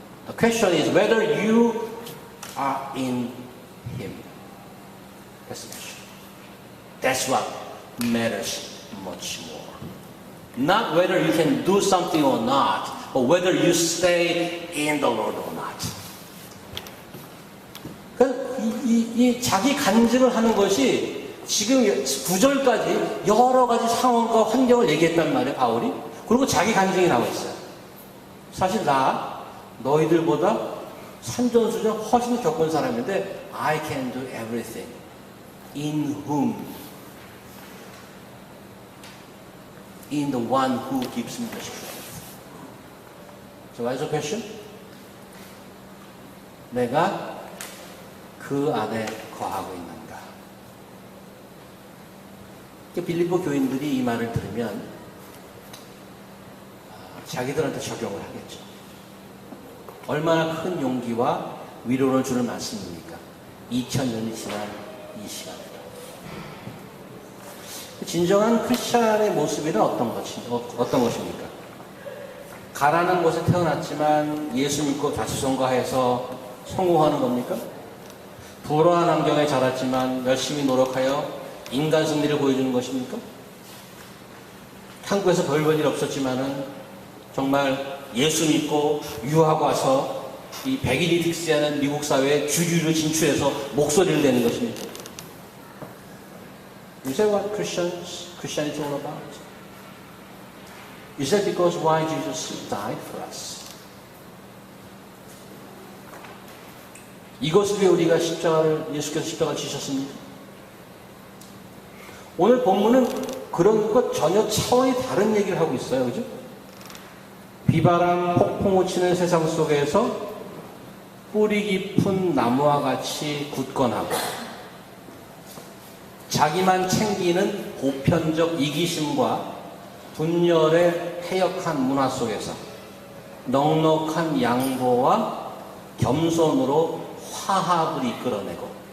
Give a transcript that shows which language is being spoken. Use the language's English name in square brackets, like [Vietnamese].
[English] The question is whether you are in Him. That's the question. That's what matters much more. Not whether you can do something or not, but whether you stay in the Lord or not. [Korean] 이 자기 간증을 하는 것이 지금 9절까지 여러 가지 상황과 환경을 얘기했단 말이에요, 바울이. 그리고 자기 간증이 나와 있어요. 사실 나 너희들보다 산전수전 훨씬 겪은 사람인데 [English] I can do everything in whom, in the one who gives me the strength. So what is the question? [Korean] 내가 그 안에 거하고 있는가? 빌립보 교인들이 이 말을 들으면 자기들한테 적용을 하겠죠. 얼마나 큰 용기와 위로를 주는 말씀입니까? 2000년이 지난 이 시간에. 진정한 크리스찬의 모습이란 어떤 것입니까? 가라는 곳에 태어났지만 예수 믿고 자수성가해서 성공하는 겁니까? 불우한 환경에 자랐지만 열심히 노력하여 인간 승리를 보여주는 것입니까? 한국에서 별볼일 없었지만은 정말 예수 믿고 유학 와서 이 백인이 득세하는 미국 사회에 주류로 진출해서 목소리를 내는 것입니까? [English] Is that what Christianity is all about? Is that because why Jesus died for us? [Korean] 이것을 위해 우리가 예수께서 십자가를 지셨습니다. 오늘 본문은 그런 것 전혀 차원이 다른 얘기를 하고 있어요. 그죠? 비바람 폭풍우 치는 세상 속에서 뿌리 깊은 나무와 같이 굳건하고 자기만 챙기는 보편적 이기심과 분열의 해역한 문화 속에서 넉넉한 양보와 겸손으로 화합을 이끌어내고